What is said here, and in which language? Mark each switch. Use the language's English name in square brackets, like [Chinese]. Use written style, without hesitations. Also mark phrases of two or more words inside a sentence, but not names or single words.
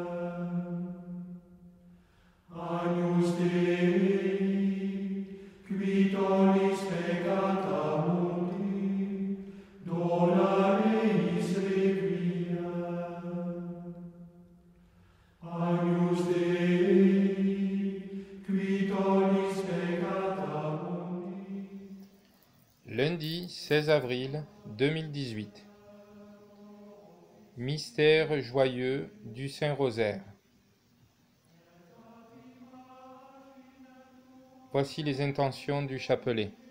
[Latin] Agnus Dei, qui tollis peccata mundi, dona eis requia. Agnus Dei, qui tollis peccata mundi. [French] Lundi 16 avril 2018. Mystère joyeux du Saint-Rosaire. Voici les intentions du chapelet.